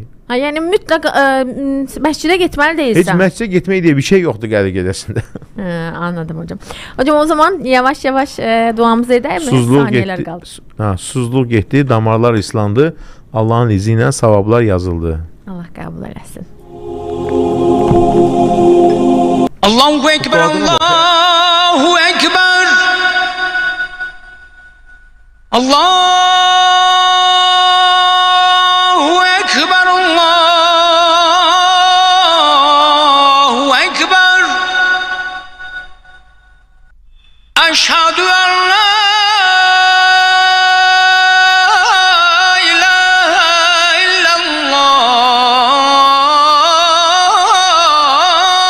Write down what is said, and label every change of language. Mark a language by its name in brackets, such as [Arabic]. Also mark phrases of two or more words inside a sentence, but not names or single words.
[Azerbaijani] Yəni mütləq məscidə getməli deyilsən. Heç məscidə getmək deyə bir şey yoxdur Qədir gecəsində. Anladım hocam. Hocam o zaman yavaş-yavaş duamızı edək mi? Saniyələr qaldı. Susuzluq getdi, damarlar islandı. Allahın izi ilə savablar yazıldı. Allah qəbul eləsin. [Arabic] الله أكبر، الله أكبر. Allah أشهد أن لا إله إلا الله